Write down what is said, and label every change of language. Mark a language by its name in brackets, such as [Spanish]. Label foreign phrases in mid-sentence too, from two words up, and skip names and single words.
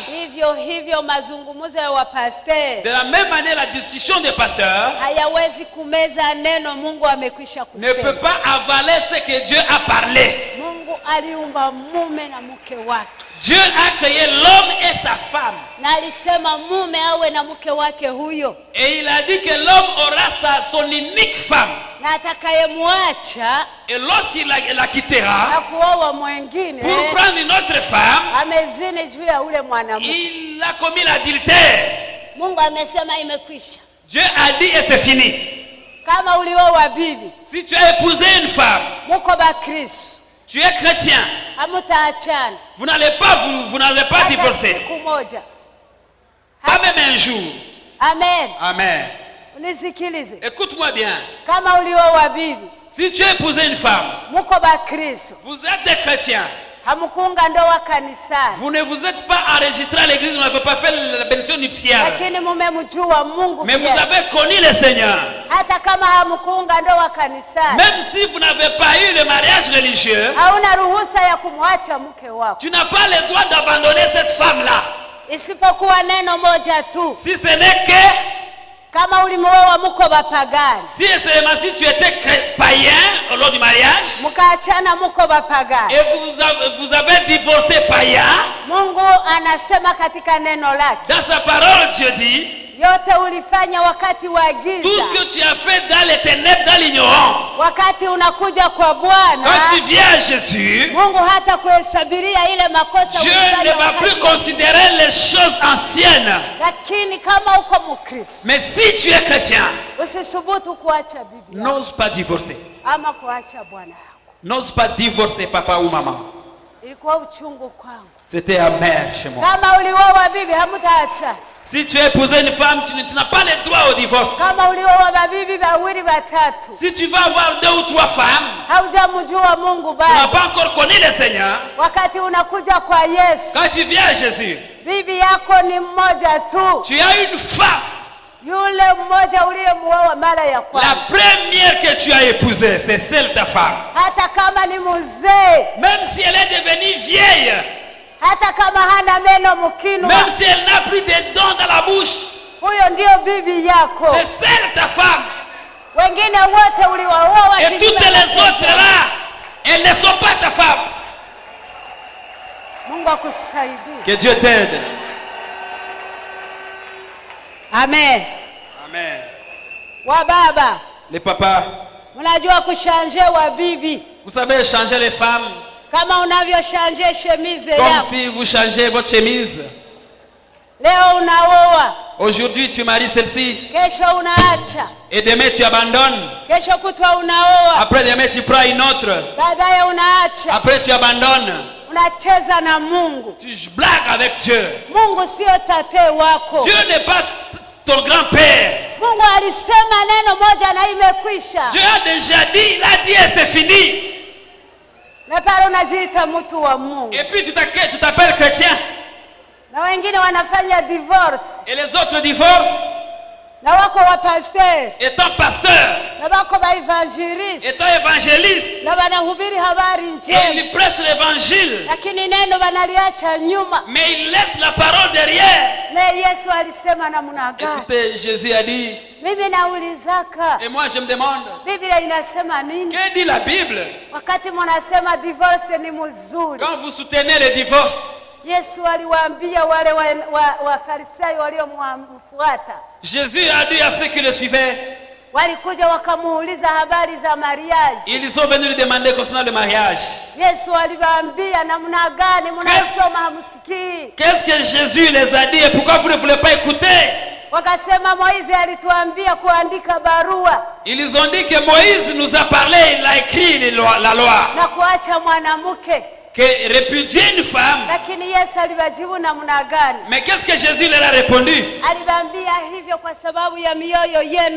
[Swahili] Hivyo mazungumzo ya wapasteurs. [French] De la même manière la discussion des pasteurs. [Swahili] Hayawezi kumeza neno Mungu amekwisha kusema. [French] Ne peut pas avaler ce que Dieu a parlé. [Swahili] Mungu aliumba mume na mke wake. [French] Dieu a créé l'homme et sa femme. [Swahili] Na alisema mume awe na mke wake huyo. [French] Et il a dit que l'homme aura son unique femme. [Swahili] Na atakayemwacha. [French] Et lorsqu'il la quittera. [Swahili] Na kuoa mwingine. [French] Pour prendre une autre femme. [Swahili] Amezini juu ya ule mwanamke. [French] Il a commis l'adultère. [Swahili] Mungu amesema imekwisha. [French] Dieu a dit et c'est fini. [Swahili] Kama ulioa bibi. [French] Si tu as épousé une femme. [Swahili] Muko ba Kristo. [French] Tu es chrétien. Vous n'allez pas divorcer. Pas même un jour. [Swahili] Amen. [French] Amen. [Swahili] Unisikilize. [French] Écoute-moi bien. [Swahili] Kama ulioa bibi. [French] Si tu as épousé une femme, [Swahili] muko bakristo. [French] Vous êtes des chrétiens. [Swahili] Hamukunga ndoa kanisani. [French] Vous ne vous êtes pas enregistré à l'église, vous n'avez pas fait la bénédiction nuptiale. [Swahili] Lakini mumemjua Mungu. [French] Mais vous avez connu le Seigneur. [Swahili] Hata kama hamukunga ndoa kanisani. [French] Même si vous n'avez pas eu le mariage religieux, [Swahili] hauna ruhusa ya kumwacha mke wako. [French] Tu n'as pas le droit d'abandonner cette femme-là. [Swahili] Isipokuwa neno moja tu. [French] Si ce n'est que [Swahili] kama ulimuoa muko bapagani. [French] Si seulement si tu étais païen lors du mariage. [Swahili] Mkaachana muko bapagani. [French] Et vous avez divorcé païen. [Swahili] Mungu anasema katika neno lake. [French] Dans sa parole Dieu dit. [Swahili] Yote ulifanya wakati wa giza. [French] Tout ce que tu as fait dans les ténèbres, dans l'ignorance. [Swahili] Wakati unakuja kwa Bwana. [French] Quand tu viens à Jésus. [Swahili] Mungu hata kuhesabiria ile makosa. [French] Dieu ne va plus considérer les choses anciennes. [Swahili] Lakini kama uko Mkristo. [French] Mais si tu es chrétien. [Swahili] Usisubutu kuacha bibi. [French] N'ose pas divorcer. [Swahili] Ama kuacha bwana yako. [French] N'ose pas divorcer papa ou maman. [Swahili] Ilikuwa uchungu kwangu. [French] C'était amer chez moi. [Swahili] Kama ulioa bibi hamtaacha. [French] Si tu as épousé une femme, tu n'as pas le droit au divorce. [Swahili] Kama ulioa babibi bawili batatu. [French] Si tu vas avoir 2 ou 3 femmes, [Swahili] haujamjua Mungu bado. [French] Tu n'as pas encore connu le Seigneur. [Swahili] Wakati unakuja kwa Yesu. [French] Quand tu viens à Jésus, [Swahili] bibi yako ni mmoja tu. [French] Tu as une femme. [Swahili] Yule mmoja uliyemuoa mara ya kwanza. [French] La première que tu as épousée, c'est celle ta femme. [Swahili] Hata kama ni mzee. [French] Même si elle est devenue vieille. [Swahili] Hata kama hana meno mkinwa. [French] Même si elle n'a plus de dents dans la bouche. [Swahili] Huyo ndio bibi yako. [French] C'est celle ta femme. [Swahili] Wengine wote uliwaoa. [French] Et toutes les autres là, elles ne sont pas ta femme. [Swahili] Mungu akusaidie. [French] Que Dieu t'aide. [Swahili] Amen. [French] Amen. [Swahili] Wa baba. [French] Les papas. [Swahili] Mnajua kushanje wa bibi. [French] Vous savez changer les femmes. [Swahili] Kama unavyoshange chemise yako. [French] Comme si vous changez votre chemise. [Swahili] Leo unaoa. [French] Aujourd'hui tu maries celle-ci. [Swahili] Kesho unaacha. [French] Et demain tu abandonnes. [Swahili] Kesho kutwa unaoa. [French] Après demain tu prends une autre. [Swahili] Baadaye unaacha. [French] Après tu abandonnes. [Swahili] Unacheza na Mungu. [French] Tu blagues avec Dieu. [Swahili] Mungu sio tate wako. [French] Dieu n'est pas ton grand-père. [Swahili] Mungu alisema neno moja na imekwisha. [French] Dieu a déjà dit, il a dit et c'est fini. [Swahili] Na pale unajiita mtu wa Mungu. [French] Et puis tu t'appelles chrétien. [Swahili] Na wengine wanafanya divorce. [French] Et les autres divorcent. [Swahili] Na wako wa pasteur. [French] Étant pasteur. [Swahili] Na wako ba evangeliste. [French] Étant évangéliste. [Swahili] Na wanahubiri habari njema. [French] Et ils prêchent l'évangile. [Swahili] Lakini neno banaliacha nyuma. [French] Mais ils laissent la parole derrière. [Swahili] Na Yesu alisema namna gani? [French] Écoutez, Jésus a dit. [Swahili] Mimi naulizaka. [French] Et moi je me demande. [Swahili] Biblia inasema nini? [French] Que dit la Bible? [Swahili] Wakati mnasema divorce ni mzuri. [French] Quand vous soutenez le divorce. [Swahili] Yesu aliwaambia wale wa Farisayo waliomfuata. [French] Jésus a dit à ceux qui le suivaient. [Swahili] Walikuja wakamuuliza habari za mariage. [French] Ils sont venus lui demander concernant le mariage. [Swahili] Yesu aliwaambia namna gani mnasoma hamsikii? [French] Qu'est-ce que Jésus les a dit et pourquoi vous ne voulez pas écouter? [Swahili] Wakasema Moïse alituambia kuandika barua. [French] Ils ont dit que Moïse nous a parlé, il a écrit la loi. [Swahili] Na kuacha mwanamke. [French] Que répudier une femme. [Swahili] Lakini Yesu aliwajibu namna gani? [French] Mais qu'est-ce que Jésus leur a répondu? [Swahili] Aliwaambia hivyo kwa sababu ya mioyo yenu.